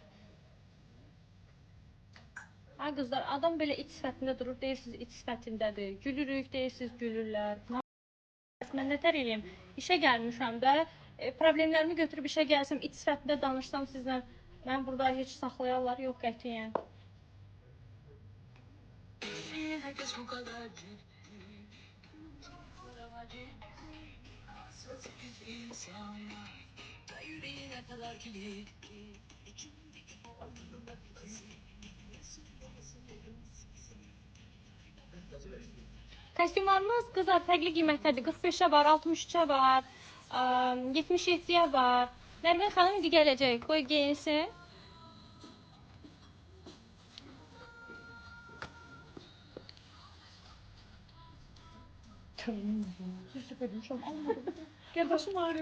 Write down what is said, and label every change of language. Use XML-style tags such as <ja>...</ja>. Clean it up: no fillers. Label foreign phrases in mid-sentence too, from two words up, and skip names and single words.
<az>Ay qızlar, adam belə iç sifətində durur, deyirsiniz iç sifətindədir. Gülürük, deyirsiniz gülürlər. Mən nətər eləyim? İşə gəlmişəm də, problemlərimi götürüb işə gəlsəm, iç sifətində danışsam sizlə, mən burada heç saxlayarlar, yox qətiyyən.</az> <tr>Herkes bu kadar da yüreğine kadar kilitli.</tr> <az>Kostyumlarımız qızlar fərqli qiymətdədir. 45-ə var, 63-ə var, 77-yə var. Nərmin xanım indi gələcək, qoy geyinsin.</az> <tr>Gel başım ağrıyor.</tr>